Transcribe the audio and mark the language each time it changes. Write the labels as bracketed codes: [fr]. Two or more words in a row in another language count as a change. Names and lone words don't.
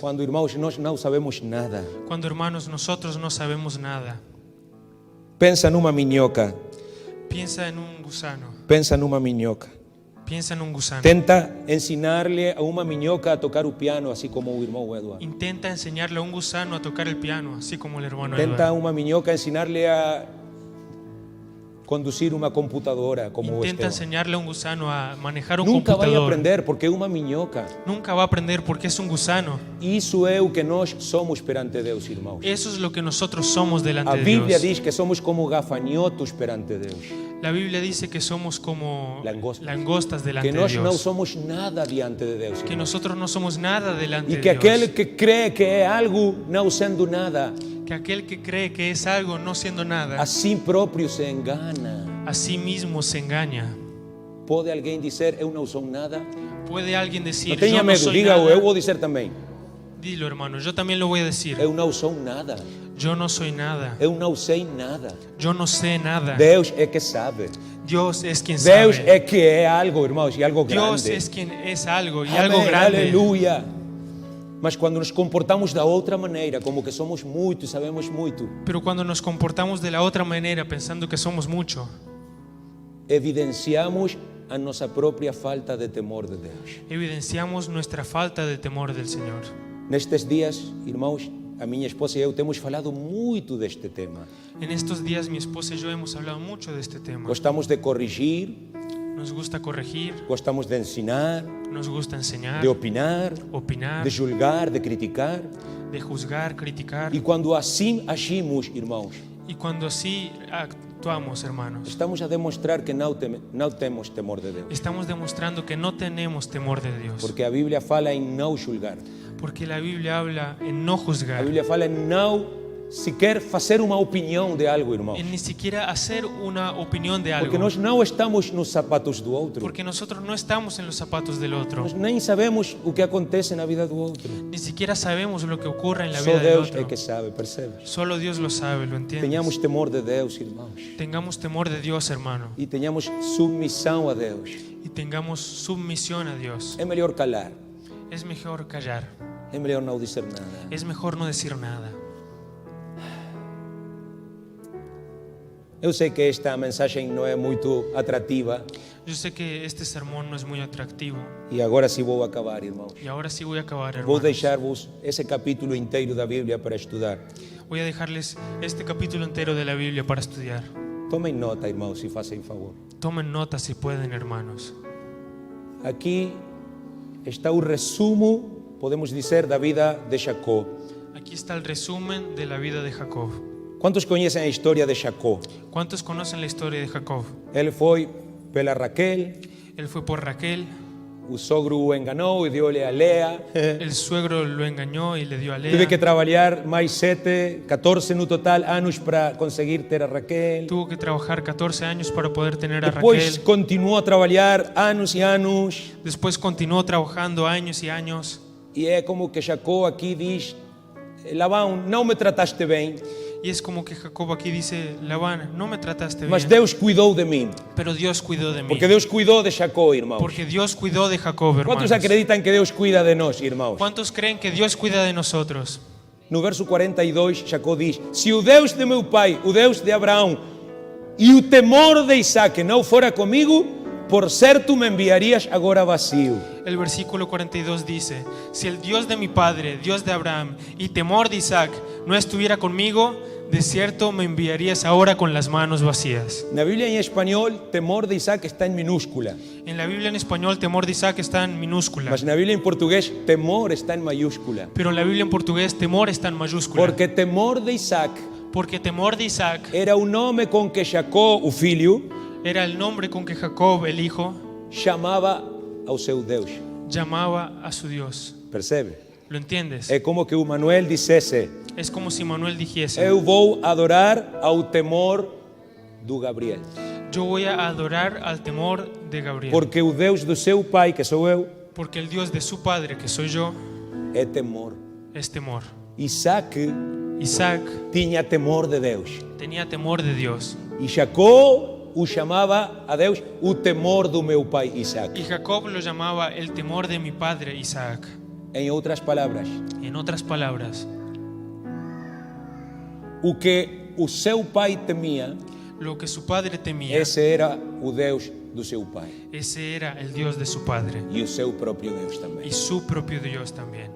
[pt] quando, irmãos, nós não sabemos nada. [es] cuando, hermanos, nosotros no sabemos nada. [pt] Pensa numa minhoca, [es] Piensa en un gusano, [pt] pensa numa minhoca. [es] piensa en un gusano. [pt] Tenta ensinar-lhe a uma minhoca a tocar o piano, assim como o irmão Eduardo. [es] Intenta enseñarle a un gusano a tocar el piano, así como el hermano [pt] Tenta a [es] Eduardo. [pt] uma minhoca ensinar-lhe a conduzir uma computadora, como o [es] Intenta [pt] Esteban. [es] enseñarle a un gusano a manejar un [pt] Nunca vai [es] computador. [pt] aprender porque é uma minhoca. [es] Nunca va a aprender porque es un gusano. [pt] Isso é o que nós somos perante Deus, irmãos. [es] Eso es lo que nosotros somos delante [pt] A [es] de [pt] Bíblia [es] Dios. [pt] diz que somos como gafanhotos perante Deus. [es] La Biblia dice que somos como Langostas. langostas delante [pt] Que [es] de [pt] nós não [es] Dios. [pt] somos nada diante de Deus. [es] Que [pt] irmãos. [es] nosotros no somos nada delante [pt] E [es] de [pt] que aquele [es] Dios. [pt] que crê que é algo não sendo nada, [es] Que aquel que cree que es algo no siendo nada, [pt] a si próprio se engana. [es] a sí mismo se engaña. [pt] Pode alguém dizer: eu não sou nada? [es] Puede alguien decir, [pt] Não tenha [es] yo no [pt] medo, [es] soy [pt] diga-o, [es] nada. [pt] eu vou dizer também. [es] Dilo, hermano, yo también lo voy a decir. [pt] Eu não sou nada. [es] Yo no soy nada. [pt] Eu não sei nada. [es] Yo no sé nada. [pt] Deus é que sabe. [es] Dios es quien [pt] Deus [es] sabe. [pt] é que é algo, irmãos, e algo [es] Dios [pt] grande. [es] es quien es algo y [pt] Amém, [es] algo grande. [pt] aleluia. Mas quando nos comportamos da outra maneira, como que somos muito e sabemos muito, [es] Pero cuando nos comportamos de la otra manera, pensando que somos mucho, [pt] evidenciamos a nossa própria falta de temor de Deus. [es] evidenciamos nuestra falta de temor del Señor. [pt] Nestes dias, irmãos, a minha esposa e eu temos falado muito deste tema. [es] En estos días mi esposa y yo hemos hablado mucho de este tema. [pt] Gostamos de corrigir, [es] Nos gusta corregir, [pt] gostamos de ensinar, [es] nos gusta enseñar, [pt] de opinar, [es] opinar, [pt] de julgar, de criticar. [es] de juzgar, criticar. [pt] E quando assim agimos, irmãos, [es] Y cuando así actuamos, hermanos, [pt] estamos a demonstrar que não temos temor de Deus. [es] estamos demostrando que no tenemos temor de Dios. [pt] Porque a Bíblia fala em não julgar. [es] Porque la Biblia habla en no [pt] A [es] juzgar, [pt] Bíblia fala em não sequer fazer uma opinião de algo, irmãos. [es] en ni siquiera hacer una opinión de [pt] Porque [es] algo. [pt] nós não estamos nos sapatos do outro. [es] Porque nosotros no estamos en los zapatos del otro. [pt] Nós nem sabemos o que acontece na vida do outro. [es] Ni siquiera sabemos lo que ocurre en la [pt] Só [es] vida del [pt] Deus [es] otro. [pt] é que sabe, percebe? [es] Solo Dios lo sabe, lo entiende. [pt] Tenhamos temor de Deus, irmãos. [es] Tengamos temor de Dios, hermano. [pt] E tenhamos submissão a Deus. [es] Y tengamos submisión a Dios. [pt] É melhor calar. [es] Es mejor callar. [pt] É melhor não dizer nada. [es] Es mejor no decir nada. [pt] Eu sei que esta mensagem não é muito atrativa. [es] Yo sé que este sermón no es muy atractivo. [pt] E agora sim vou acabar, irmãos. [es] Y ahora sí voy a acabar, [pt] Vou [es] hermanos. [pt] deixar-vos esse capítulo inteiro da Bíblia para estudar. [es] Voy a dejarles este capítulo entero de la Biblia para estudiar. [pt] Tomem nota, irmãos, se fazem favor. [es] Tomen nota si pueden, hermanos. [pt] Aqui está o resumo, podemos dizer, da vida de Jacó. [es] Aquí está el resumen de la vida de Jacob. [pt] Quantos conhecem a história de Jacó? [es] ¿Cuántos conocen la historia de Jacob? [pt] Ele foi pela Raquel, [es] Él fue por Raquel, [pt] o sogro o enganou e deu-lhe a Lea. [es] el suegro lo engañó y le dio a [pt] Teve que [es] Lea. [pt] trabalhar mais 14 no total anos para conseguir ter a Raquel. [es] Tuvo que trabajar 14 años para poder tener a [pt] Depois [es] Raquel. [pt] continuou a trabalhar anos e anos. [es] Después continuó trabajando años y años. [pt] E é como que Jacó aqui diz: Labão, não me trataste bem, [es] Y es como que Jacob aquí dice, Labán, no me trataste [pt] mas [es] bien, [pt] Deus cuidou de mim. [es] pero Dios cuidó de mí. [pt] Porque Deus cuidou de Jacó, irmãos. [es] Porque Dios cuidó de Jacob, [pt] Quantos [es] hermanos. [pt] acreditam que Deus cuida de nós, irmãos? [es] ¿Cuántos creen que Dios cuida de nosotros? [pt] No verso 42, Jacó diz: Se o Deus de meu pai, o Deus de Abraão e o temor de Isaac não fora comigo, por certo me enviarías agora vazio. [es] El versículo 42 dice, si el Dios de mi padre, Dios de Abraham y temor de Isaac no estuviera conmigo, De cierto me enviarías ahora con las manos vacías. [pt] Na Bíblia em espanhol, temor de Isaac está em minúscula, [es] En la Biblia en español, temor de Isaac está en minúscula. [pt] mas na Bíblia em português, temor está em maiúscula. [es] Pero en la Biblia en portugués, temor está en mayúscula. [pt] Porque temor de Isaac [es] Porque temor de Isaac [pt] era o nome com que Jacó, o filho, [es] era el nombre con que Jacob, el hijo, [pt] chamava ao seu Deus. [es] llamaba a su Dios. [pt] Percebe? [es] ¿Lo entiendes? [pt] É como que o Manuel dissesse: [es] Es como si Manuel dijese: [pt] eu vou adorar ao temor do Gabriel. [es] yo voy a adorar al temor de Gabriel. [pt] Porque o Deus do seu pai, que sou eu, [es] Porque el Dios de su padre, que soy yo, [pt] é temor. [es] es temor. [pt] Isaac [es] Isaac [pt] tinha temor de Deus. [es] tenía temor de Dios. [pt] E Jacó o chamava a Deus o temor do meu pai Isaac. [es] Y Jacob lo llamaba el temor de mi padre Isaac. [pt] Em outras palavras, [es] En otras palabras, [pt] o que o seu pai temia, [es] lo que su padre temía, [pt] esse era o Deus do seu pai. [es] ese era el Dios de su padre [pt] E o seu próprio Deus [es] y [pt] também. [es] su propio Dios también.